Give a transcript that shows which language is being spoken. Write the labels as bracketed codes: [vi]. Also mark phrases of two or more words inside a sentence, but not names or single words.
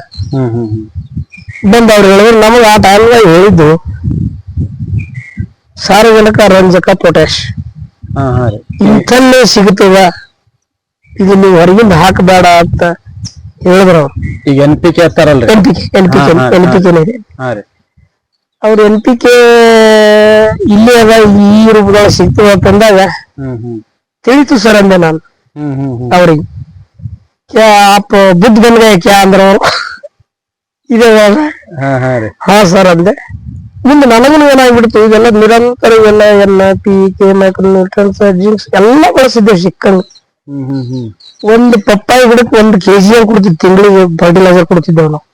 [kn] ಬಂದು ಅವ್ರು ಹೇಳಿದ್ರು ನಮಗೆ ಆ ಟೈಮ್ದಾಗ ಹೇಳಿದ್ದು ಸಾರಜನಕ, ರಂಜಕ, ಪೊಟ್ಯಾಶ್ ಇಂಥಲ್ಲೇ ಸಿಗುತ್ತದ, ಇದು ನೀವು ಹೊರಗಿಂದ ಹಾಕಬೇಡ ಅಂತ ಹೇಳಿದ್ರು ಅವ್ರು. ಈಗ NPK ಅಂತಾರಲ್ರಿ, NPK ಅವ್ರು NPK ಇಲ್ಲಿ ಅದ ಈ ರೂಪದಾಗ ಸಿಗ್ತದ ಅಂತಂದಾಗ ತಿಳಿತು ಸರ್ ಅಂದೆ ನಾನು ಅವ್ರಿಗೆ. [hi] आप बुद्ध बन गए क्या अंदर [kn] ಇದೆ ಹಾ ಸರ್ ಅಂದೆ. ಮುಂದೆ ನನಗೂ ಏನಾಗ್ಬಿಡ್ತು, ಇದೆಲ್ಲ ನಿರಂತರ ಇವೆಲ್ಲ NPK, ಮೈಕ್ರೋನ್ಯೂಟ್ರಿಯೆಂಟ್ಸ್, ಜಿಂಕ್ಸ್ ಎಲ್ಲ ಬಳಸಿದ್ದೇವೆ ಸಿಕ್ಕಂಗ. ಒಂದು ಪಪ್ಪಾಯಿ ಗಿಡಕ್ಕೆ 1 kg ಕೊಡ್ತಿದ್ ತಿಂಗಳಿಗೆ ಫರ್ಟಿಲೈಸರ್ ಕೊಡ್ತಿದ್ದೇವೆ ನಾವು.